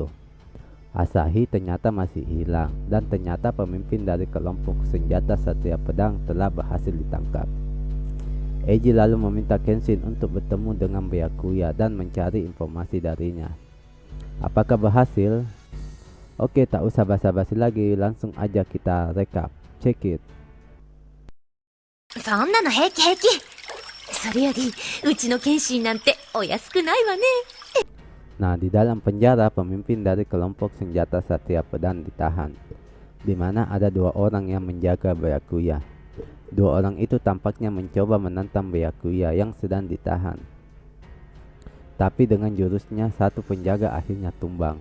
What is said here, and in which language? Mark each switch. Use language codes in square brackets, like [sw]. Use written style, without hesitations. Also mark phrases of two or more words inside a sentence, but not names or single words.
[id] Asahi ternyata masih hilang, dan ternyata pemimpin dari kelompok senjata Satria Pedang telah berhasil ditangkap. Eiji lalu meminta Kenshin untuk bertemu dengan Byakuya dan mencari informasi darinya. Apakah berhasil? Oke, tak usah basa-basi lagi, langsung aja kita rekap. [en] Check it. [ja] そんなの平気平気。それよりうちの剣心なんてお安くないわね。 [id] Nah, di dalam penjara, pemimpin dari kelompok senjata Satria Pedang ditahan, di mana ada dua orang yang menjaga Byakuya. Dua orang itu tampaknya mencoba menantang Byakuya yang sedang ditahan. Tapi dengan jurusnya, satu penjaga akhirnya tumbang.